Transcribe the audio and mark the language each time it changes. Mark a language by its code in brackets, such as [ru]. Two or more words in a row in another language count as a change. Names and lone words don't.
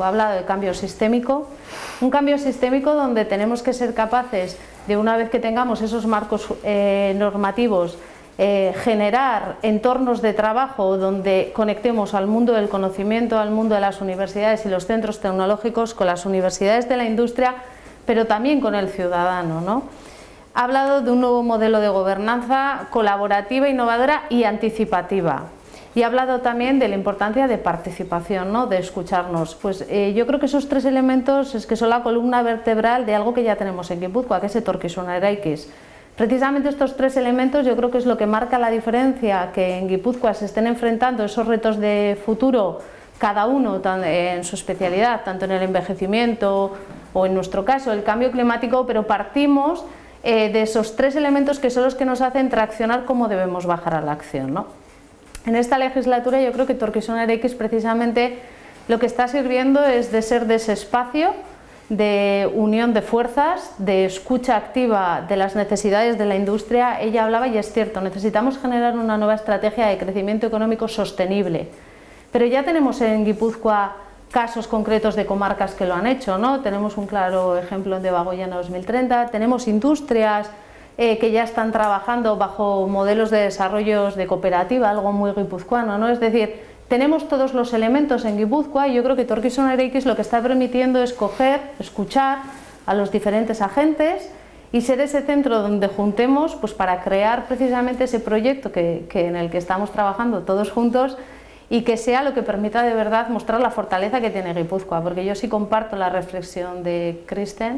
[es] Ha hablado de cambio sistémico, un cambio sistémico donde tenemos que ser capaces de, una vez que tengamos esos marcos normativos, generar entornos de trabajo donde conectemos al mundo del conocimiento, al mundo de las universidades y los centros tecnológicos con las universidades de la industria, pero también con el ciudadano, ¿no? Ha hablado de un nuevo modelo de gobernanza colaborativa, innovadora y anticipativa. Y ha hablado también de la importancia de participación, ¿no? De escucharnos. Pues yo creo que esos tres elementos es que son la columna vertebral de algo que ya tenemos en Guipúzcoa, que es etorkizuna eraikiz. Precisamente estos tres elementos yo creo que es lo que marca la diferencia, que en Guipúzcoa se estén enfrentando esos retos de futuro, cada uno en su especialidad, tanto en el envejecimiento o en nuestro caso el cambio climático, pero partimos de esos tres elementos que son los que nos hacen traccionar cómo debemos bajar a la acción, ¿no? En esta legislatura yo creo que etorkizuna eraikiz precisamente lo que está sirviendo es de ser de ese espacio de unión de fuerzas, de escucha activa de las necesidades de la industria. Ella hablaba, y es cierto, necesitamos generar una nueva estrategia de crecimiento económico sostenible, pero ya tenemos en Guipúzcoa casos concretos de comarcas que lo han hecho, ¿no? Tenemos un claro ejemplo en Debagoiena 2030, tenemos industrias que ya están trabajando bajo modelos de desarrollos de cooperativa, algo muy guipuzcoano, ¿no? Es decir, tenemos todos los elementos en Guipúzcoa y yo creo que etorkizuna eraikiz lo que está permitiendo es coger, escuchar a los diferentes agentes y ser ese centro donde juntemos, pues para crear precisamente ese proyecto en el que estamos trabajando todos juntos, y que sea lo que permita de verdad mostrar la fortaleza que tiene Guipúzcoa, porque yo sí comparto la reflexión de Kristen.